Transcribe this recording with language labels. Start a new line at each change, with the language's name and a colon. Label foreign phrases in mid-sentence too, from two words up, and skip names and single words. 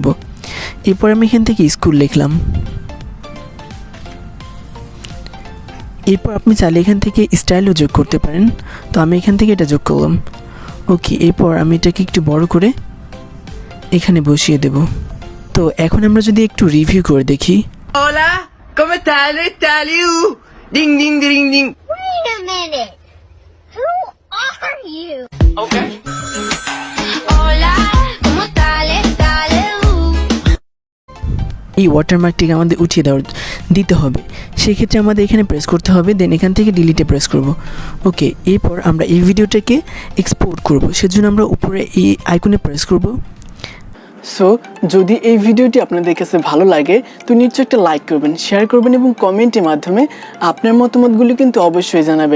Bangla: এরপর আমি এখান থেকে স্কুল লিখলাম। এরপর আপনি চাইলে এখান থেকে স্টাইলও যোগ করতে পারেন, তো আমি এখান থেকে এটা যোগ করলাম। ওকে, এরপর আমি এটাকে একটু বড় করে এখানে বসিয়ে দেব। তো এখন আমরা যদি একটু রিভিউ করে দেখি।
Spanish: Hola, ¿cómo estás? ¿Estás? Ding, ding, ding, ding.
English: Wait a minute. Who are you? Okay.
Spanish: Hola, ¿cómo estás?
Bangla: এই ওয়াটারমার্কটিকে আমাদের উঠিয়ে দেওয়ার দিতে হবে। সেক্ষেত্রে আমাদের এখানে প্রেস করতে হবে, দেন এখান থেকে ডিলিটে প্রেস করব। ওকে, এরপর আমরা এই ভিডিওটাকে এক্সপোর্ট করব, সেজন্য আমরা উপরে এই আইকনে প্রেস করব। সো যদি এই ভিডিওটি আপনাদের কাছে ভালো লাগে তো নিশ্চয়ই একটা লাইক করবেন, শেয়ার করবেন এবং কমেন্টের মাধ্যমে আপনার মতামতগুলো কিন্তু অবশ্যই জানাবেন।